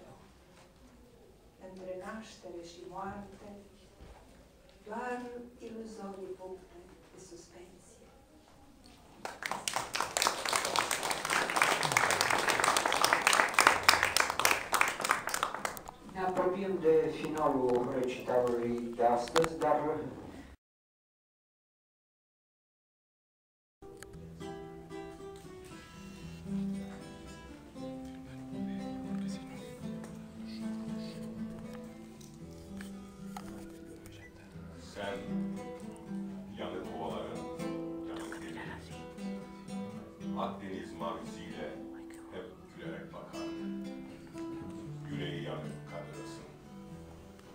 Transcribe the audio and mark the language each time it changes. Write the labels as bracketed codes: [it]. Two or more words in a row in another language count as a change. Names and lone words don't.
[ro] Între naștere și moarte, doar iluzorii puncte de suspensie. Ne apropiem de finalul recitalului de astăzi, dar [tr] sen yanık ovaların yanık deniz, Akdeniz mavisiyle hep gülerek bakar, yüreği yanık kadırsın.